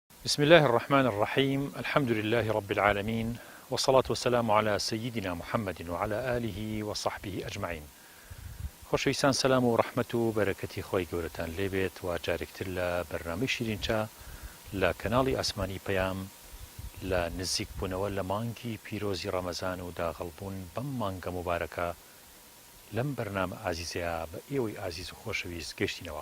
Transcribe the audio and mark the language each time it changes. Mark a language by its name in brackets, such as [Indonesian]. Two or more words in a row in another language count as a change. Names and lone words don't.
[Arabic] بسم الله الرحمن الرحيم الحمد لله رب العالمين والصلاة والسلام على سيدنا محمد وعلى آله وصحبه أجمعين. [Central Kurdish] خۆشەویستان سەلام و ڕەحمەت و بەرەکەتی خۆی گەورەتان لێبێت و جارێکتر لە بەرنامەی شیرینچە لە کەناڵی ئاسمانی پەیام لە نزیک بوونەوە لە مانگی پیرۆزی ڕەمەزان و داغەڵبوون بەم مانگە مبارەکە لەم بەرنامە ئازیزەیە بە ئێوەی ئازیز و خۆشەویست گەشتینەوە.